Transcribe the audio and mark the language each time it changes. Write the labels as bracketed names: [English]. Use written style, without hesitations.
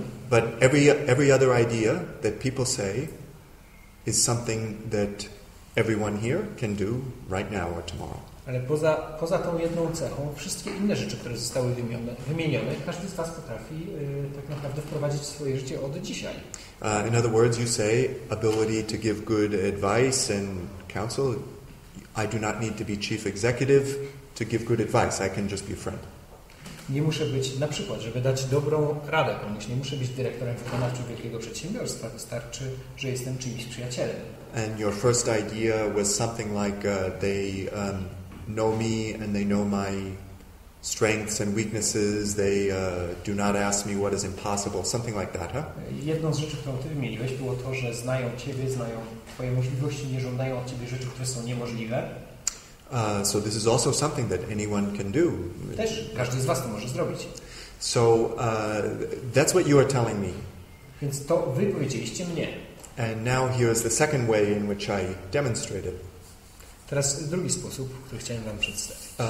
[English] But every other idea that people say is something that everyone here can do right now or tomorrow. [Polish] Ale poza tą jedną cechą, wszystkie inne rzeczy, które zostały wymienione, każdy z Was potrafi tak naprawdę wprowadzić w swoje życie od dzisiaj. [English] In other words, you say ability to give good advice and counsel. I do not need to be chief executive to give good advice. I can just be a friend. [Polish] Nie muszę być, na przykład, żeby dać dobrą radę komuś, nie muszę być dyrektorem wykonawczym wielkiego przedsiębiorstwa, wystarczy, że jestem czyimś przyjacielem. [English] And your first idea was something like they know me and they know my strengths and weaknesses. They do not ask me what is impossible, something like that, huh? [Polish] Jedną z rzeczy, którą Ty wymieniłeś, było to, że znają Ciebie, znają Twoje możliwości, nie żądają od Ciebie rzeczy, które są niemożliwe. [English] So this is also something that anyone can do. [Polish] Też każdy z Was to może zrobić. [English] So that's what you are telling me. [Polish] Więc to Wy powiedzieliście mnie. [English] And now here is the second way in which I demonstrated. [Polish] Teraz drugi sposób, który chciałem Wam przedstawić.